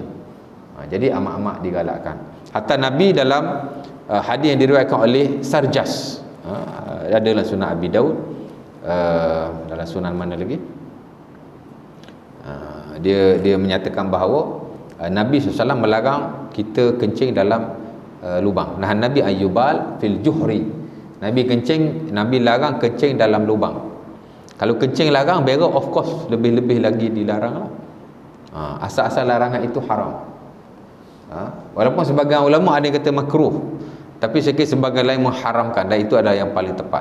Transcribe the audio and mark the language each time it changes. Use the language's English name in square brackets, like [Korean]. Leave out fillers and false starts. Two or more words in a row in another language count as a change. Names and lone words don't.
[Malay] Jadi amat-amat digalakkan. Hatta Nabi dalam hadis yang diriwayatkan oleh Sarjas, ada dalam Sunan Abi Daud, dalam sunan mana lagi, dia menyatakan bahawa Nabi SAW melarang kita kencing dalam lubang. [Arabic] Nahan Nabi ayyubal fil juhri. [Malay] Nabi larang kencing dalam lubang. Kalau kencing larang, berak [English] of course [Malay] lebih-lebih lagi dilarang lah. Asal-asal larangan itu haram. Walaupun sebagian ulama ada yang kata makruh, tapi saya kira sebagian lain mengharamkan, dan itu adalah yang paling tepat.